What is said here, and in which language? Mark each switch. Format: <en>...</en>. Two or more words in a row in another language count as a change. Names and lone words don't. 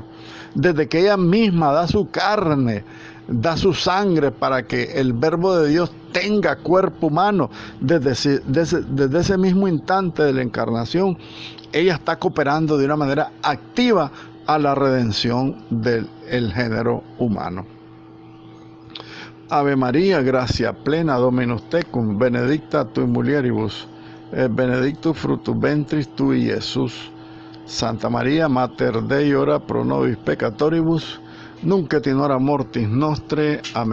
<es>Desde que ella misma da su carne, da su sangre para que el Verbo de Dios tenga cuerpo humano, desde ese mismo instante de la encarnación, ella está cooperando de una manera activa a la redención del género humano.</es> <la>Ave María, gracia plena, Dominus tecum, benedicta tu in mulieribus, benedictus fructus ventris tui, Jesús. Santa María, Mater Dei, ora pro nobis peccatoribus, nunc et in hora mortis nostre.</la>